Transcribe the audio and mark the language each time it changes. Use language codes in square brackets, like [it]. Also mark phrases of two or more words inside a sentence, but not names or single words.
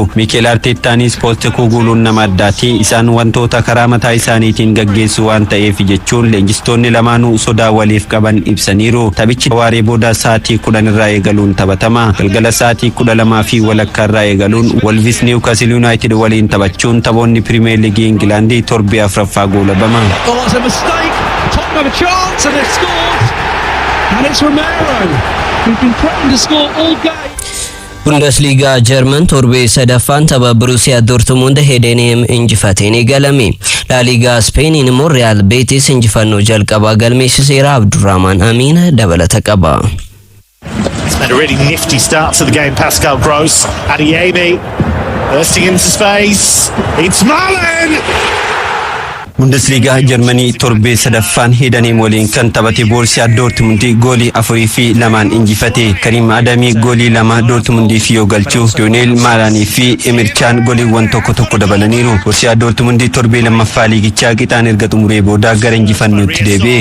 [om] Mikel Arteettaanis Postecoglou nama addaati. Isaan wantoota karaa mataa isaaniitiin gaggeessu waan ta'eef jechuun leenjistoonni lamaanuu sodaa waliif qaban ibsaniiru. Taphichi waaree booda sa'aatii 10 irraa eegaluun taphatama. Galgala sa'aatii 12 fi walakkaa irraa eegaluun Wolves Newcastle United waliin taphachuun taphoonni Premier League England torbee 4ffaa goolabama. [en] Oh, that's a mistake. Tottenham have a chance and they've scored. And it's Romero who's been threatened to score all game. [om] Bundesliga German torbee sadaffaan tapha Borussia Dortmund Heidenheim injifateen eegalame. La Liga Spain immoo Real Betis injifannoo jalqabaa galmeessiseera. Abdurrahman Amin dabalata qaba. [en] It's been a really nifty start to the game. Pascal Gross, Adeyemi, bursting into space. It's Malen! [om] Bundesliga Germany torbee sadaffaan Heidenheim waliin kan taphate Borussia Dortmund goolii 4 fi 2 injifate. Karim Adami goolii 2 Dortmund fi yoo galchu Lionel Malani fi Emre Can gooliiwwan tokko dabalaniiru. Borussia Dortmund torbee lammaffaa liigichaa qixaan erga xumuree booda gara injifannootti deebi'e.